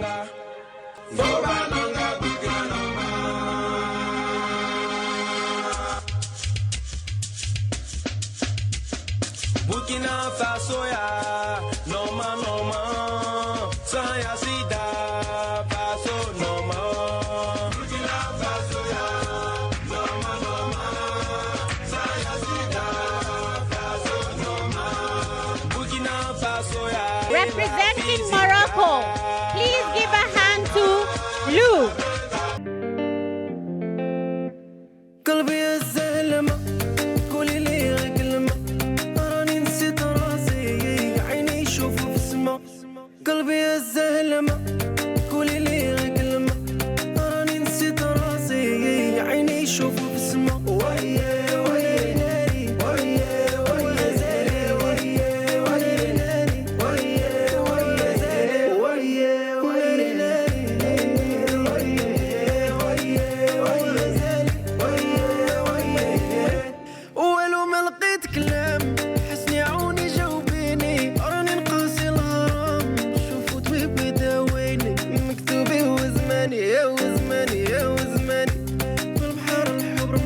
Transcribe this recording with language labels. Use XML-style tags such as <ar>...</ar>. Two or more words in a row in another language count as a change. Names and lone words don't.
<en>Burkina Faso ya, noma noma, saya sida Faso noma. Burkina Faso ya, noma noma, saya sida Faso noma. Burkina Faso ya. Representing Morocco, please give a hand to Lou.</en> <ar>قلبي الزلمة قولي لي غير كلمة راني نسيت راسي عيني يشوفوا في السما قلبي الزلمة قولي لي غير كلمة راني نسيت راسي عيني يشوفوا في السما ويا ويا ناري ويا ويا زالي ويا ويا ناري ويا ويا زالي ويا ويا ناري ويا ويا ويا زالي ولو ما لقيت كلام حسني عوني جاوبيني راني نقاسي الغرام شوفوا طبيب يداويني مكتوبي وزماني يا وزماني يا وزماني والبحر الحب</ar>